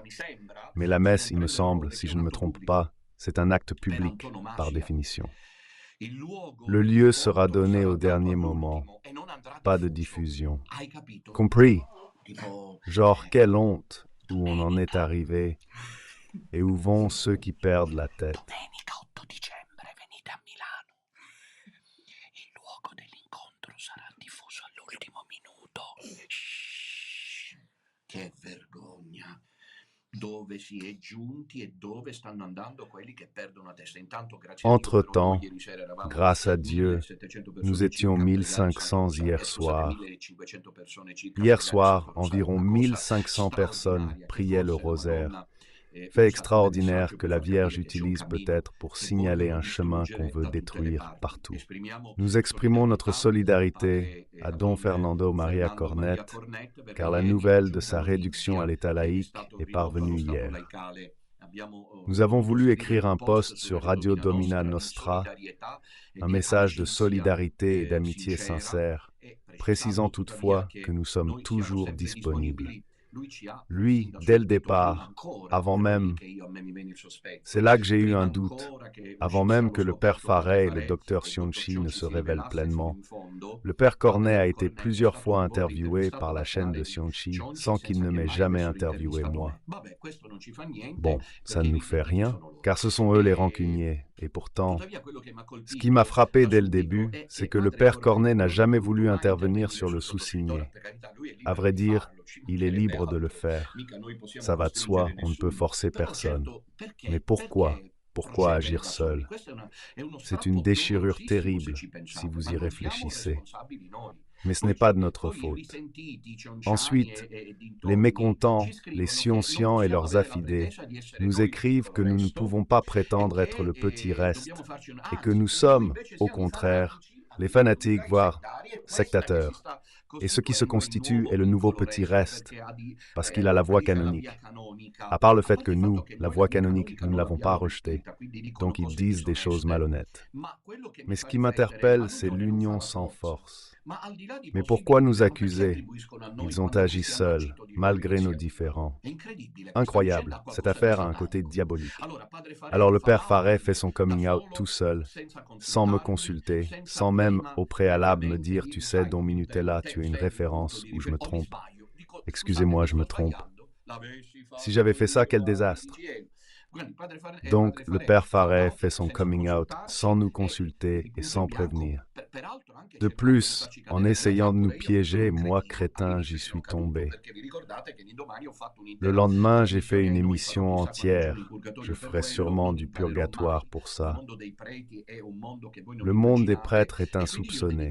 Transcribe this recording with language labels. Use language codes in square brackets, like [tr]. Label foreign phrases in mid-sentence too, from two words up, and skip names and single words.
[fr] Mais la messe, il me semble, si je ne me trompe pas, c'est un acte public, par définition. Le lieu sera donné au dernier moment, pas de diffusion. Compris? Genre, quelle honte où on en est arrivé et où vont ceux qui perdent la tête. [it] Domenica 8 dicembre venite a Milano. Il luogo dell'incontro sarà diffuso all'ultimo minuto. Shhh, che vergogna. Dove si è giunti e dove stanno andando quelli che perdono la testa. Intanto, grazie a Dio, [fr] Entre-temps, [it] ieri sera eravamo [fr] grâce à Dieu, [it] 1700 persone [fr] nous étions [it] circa, [fr] 1500 hier [it] ecco, sapete, [fr] soir. [it] 1500 persone circa [fr] Hier [it] pregare [fr] soir, [it] sotto il rosario, [fr] environ [it] una cosa [fr] 1500 personnes [it] straordinaria, che [fr] priaient le [it] forse la [fr] rosaire. [it] Madonna [fr] Fait [it] usa come [fr] extraordinaire [it] messaggio [fr] que [it] per [fr] la [it] far [fr] Vierge [it] capire che c'è un [fr] utilise [it] cammino [fr] peut-être pour [it] che [fr] signaler [it] vogliono [fr] un chemin qu'on [it] distruggere [fr] veut [it] da tutte le [fr] détruire [it] parti. [fr] partout. [it] Esprimiamo [fr] Nous exprimons notre [it] solidarietà [fr] solidarité à Don Fernando Maria [it] Fernando Maria [fr] Cornette, [it] Cornette, perché [fr] car la [it] ieri [fr] nouvelle [it] c'è [fr] de [it] giunta [fr] sa réduction [it] notizia [fr] à l'état [it] che è [fr] laïque [it] stato [fr] est [it] ridotto allo [fr] parvenue [it] stato [fr] hier. [it] laicale. Abbiamo [fr] Nous avons [it] dovuto [fr] voulu [it] scrivere [fr] écrire [it] un [fr] un [it] post [fr] post [it] su [fr] sur Radio Domina Nostra, [it] solidarietà [fr] un [it] di [fr] message de [it] amicizia [fr] solidarité et d'amitié [it] sincera, [fr] sincère, [it] e [fr] précisant [it] precisando tuttavia [fr] toutefois que [it] che [fr] nous sommes [it] noi siamo [fr] toujours [it] sempre [fr] disponibles. [it] disponibili. Lui ci ha [fr] Lui, [it] fin da [fr] dès le [it] subito, prima [fr] départ, [it] ancora [fr] avant [it] per [fr] même, [it] che io a me mi venne il sospetto, [fr] c'est là que j'ai eu [it] prima [fr] un doute, [it] ancora che [fr] avant [it] uscisse [fr] même [it] allo [fr] que le père [it] scoperto padre [fr] Farret et le [it] Farè [fr] docteur [it] e il dottor [fr] Sionchi ne [it] Cionci [fr] se [it] si [fr] révèlent [it] rivelasse fino [fr] pleinement. [it] in fondo. [fr] Le père Cornet [it] Padre [fr] a été [it] Cornetto è [fr] plusieurs [it] stato [fr] fois [it] più volte [fr] interviewé [it] intervistato [fr] par la [it] da [fr] chaîne de [it] padre [fr] Sionchi [it] Cionci [fr] sans qu'il [it] senza [fr] ne [it] che [fr] m'ait [it] mai [fr] jamais [it] avessero [fr] interviewé [it] intervistato [fr] moi. [it] me. Vabbè, questo non ci fa niente [fr] Bon, ça [it] perché [fr] ne [it] i [fr] nous fait [it] riferimenti [fr] rien, [it] sono loro. [fr] car ce sont eux les [it] E [fr] rancuniers. Et pourtant, [it] tuttavia quello che m'ha [fr] ce qui m'a [it] colpito [fr] frappé [it] da [fr] dès le [it] subito [fr] début, [it] è [fr] c'est [it] che [fr] que le [it] padre [fr] père Cornet n'a [it] Cornetto non ha [fr] jamais [it] voluto [fr] voulu [it] mai [fr] intervenir [it] intervenire [fr] sur le [it] sul sottoscritto. Ora, [fr] sous-signé. [it] per carità, lui è [fr] À [it] libero [fr] vrai [it] di [fr] dire, [it] farlo, ci [fr] il est [it] mancherebbe [fr] libre de le [it] altro. [fr] faire. [it] Mica noi possiamo [fr] Ça va de [it] costringere [fr] soi, on ne peut [it] nessuno. [fr] forcer [it] Però [fr] personne. [it] certo, [fr] Mais [it] perché [fr] pourquoi [it] procedere [fr] agir [it] da soli? [fr] seul? [it] Questo è uno [fr] C'est une [it] strappo [fr] déchirure [it] dolorosissimo se [fr] terrible, [it] ci [fr] si [it] pensate, [fr] vous [it] ma [fr] y [it] non siamo [fr] réfléchissez. [it] responsabili noi. [fr] Mais ce n'est pas de notre [it] Poi i [fr] faute. [it] risentiti, Cionciani [fr] Ensuite, [it] e [fr] les [it] dintorni ci [fr] mécontents, les [it] scrivono che non [fr] scientians et [it] possiamo [fr] leurs [it] avere la [fr] affidés [it] pretesa di essere [fr] nous [it] noi [fr] écrivent [it] tutto [fr] que [it] il [fr] nous ne [it] resto [fr] pouvons pas [it] e [fr] prétendre être [it] che [fr] le petit [it] dobbiamo [fr] reste [it] farci [fr] et que nous [it] anzi, che noi [fr] sommes, [it] invece [fr] au [it] siamo i [fr] contraire, [it] fanatici [fr] les [it] addirittura [fr] fanatiques, [it] i [fr] voire [it] settari, e questa che si [fr] sectateurs. [it] sta [fr] Et ce qui se [it] costituendo il [fr] constitue [it] nuovo [fr] est le nouveau [it] piccolo [fr] petit [it] resto [fr] reste, [it] perché [fr] parce qu'il a la voie [it] predica la via [fr] canonique. [it] canonica, [fr] À part le [it] a [fr] fait que [it] parte il fatto [fr] nous, [it] che [fr] la [it] noi [fr] la voie [it] via [fr] canonique, [it] canonica [fr] nous ne [it] non [fr] l'avons pas [it] l'abbiamo [fr] rejetée, [it] respinta, quindi dicono [fr] donc ils [it] cose [fr] disent des choses [it] disoneste. [fr] malhonnêtes. [it] Ma quello che mi [fr] Mais ce [it] fa [fr] qui [it] riflettere, ma [fr] m'interpelle, c'est [it] l'unione non fa [fr] l'union [it] la [fr] sans [it] forza. [fr] force. [it] Ma al di là di [fr] Mais pourquoi [it] possibili [fr] nous [it] problemi, ma perché [fr] accuser? [it] attribuiscono a noi [fr] Ils ont [it] quando [fr] agi [it] questi hanno [fr] seuls, [it] agito di loro [fr] malgré nos [it] insieme? [fr] différends. [it] È incredibile, questa vicenda [fr] Incroyable, [it] ha [fr] cette [it] qualcosa di [fr] affaire a un côté [it] satanico. [fr] diabolique. [it] Allora, padre [fr] Alors [it] Farè [fr] le [it] fa [fr] père Farret fait [it] l'outing [fr] son [it] da [en] coming out [fr] tout [it] solo, [fr] seul, [it] senza [fr] sans me [it] consultarvi, [fr] consulter, [it] senza [fr] sans même [it] prima [fr] au préalable me [it] ovviamente [fr] dire, tu [it] dirvi, [fr] sais, [it] sai, Don Minutella, [fr] te tu as une [it] sei il punto [fr] référence [it] di [fr] où je me [it] riferimento, o mi [fr] trompe. [it] sbaglio? Dico, scusate, [fr] Excusez-moi, [it] mi [fr] je me [it] sto [fr] trompe. [it] sbagliando? L'avessi [fr] Si [it] fatto [fr] j'avais fait ça, quel [it] io [fr] désastre. [it] insieme. Quindi padre [fr] Donc, [it] Farè [fr] le père [it] fa [fr] Farret fait [it] l'outing [fr] son [it] senza [en] coming out [fr] sans [it] consultarci [fr] nous [it] e [fr] consulter [it] di [fr] et [it] punto in [fr] sans [it] bianco, [fr] prévenir. [it] peraltro [fr] De plus, en essayant de nous piéger, moi, crétin, j'y suis tombé. Le lendemain, j'ai fait une émission entière. Je ferai sûrement du purgatoire pour ça. Le monde des prêtres est insoupçonné.